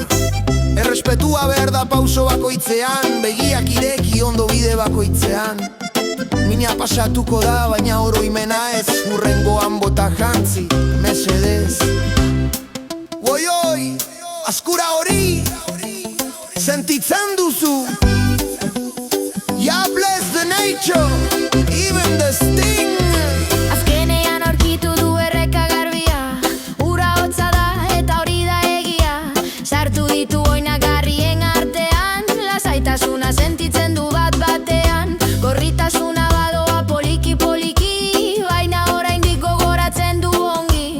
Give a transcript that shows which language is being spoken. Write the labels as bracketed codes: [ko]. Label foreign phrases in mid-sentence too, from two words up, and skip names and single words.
[eu] Errespetua behar da pauso bakoitzean, begiak ireki ondo bide bakoitzean. Mina pasatuko da, baina oroimena ez, hurrengoan bota jantzi, mesedez. Oi, askura hori, sentitzen duzu. Ja, [en] bless the nature, even the sting. [eu] Azkenean aurkitu du erreka garbia, ura hotza da eta hori da egia. Sartu ditu oinagarrien artean, lasaitasuna sentitzen du bat batean. Gorritasuna badoa poliki, baina oraindik gogoratzen du ongi.